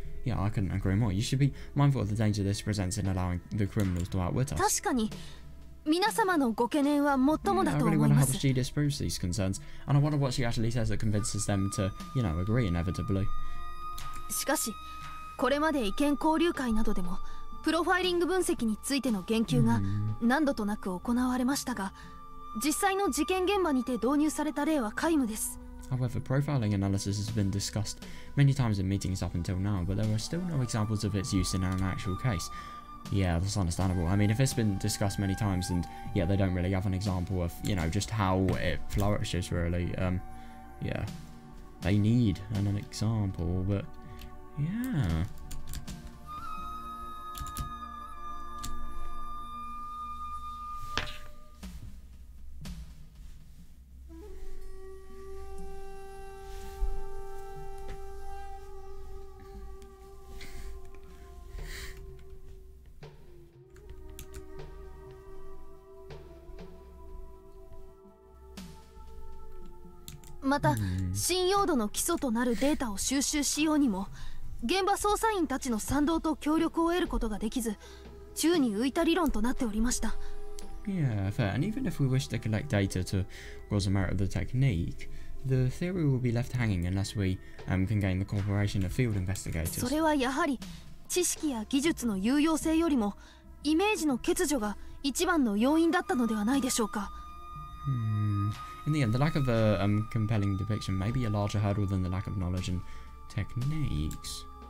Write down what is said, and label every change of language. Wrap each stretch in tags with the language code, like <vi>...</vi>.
<en>Yeah, I couldn't agree more. You should be mindful of the danger this presents in allowing the criminals to outwit us.</en> <ja>確かに、皆様のご懸念はもっともだと思います。</ja> <en>I really want to help she disproves these concerns, and I wonder what she actually says that convinces them to, you know, agree inevitably.</en> <ja>しかし、これまで意見交流会などでも、プロファイリング分析についての言及が何度となく行われましたが、実際の事件現場にて導入された例は皆無です。</ja> <en>However, profiling analysis has been discussed many times in meetings up until now, but there are still no examples of its use in an actual case. Yeah, that's understandable. I mean, if it's been discussed many times and, yeah, they don't really have an example of, you know, just how it flourishes, really, yeah. They need an example, but, yeah.</en> <ja>また、信用度の基礎となるデータを収集しようにも、現場捜査員たちの賛同と協力を得ることができず、宙に浮いた理論となっておりました。</ja> <en>Yeah, fair. And even if we wish to collect data to cause the merit of the technique, the theory will be left hanging unless we can gain the cooperation of field investigators.</en> <ja>それはやはり、知識や技術の有用性よりも、イメージの欠如が一番の要因だったのではないでしょうか。</ja> <en>In the end, the lack of a compelling depiction may be a larger hurdle than the lack of knowledge and techniques.</en>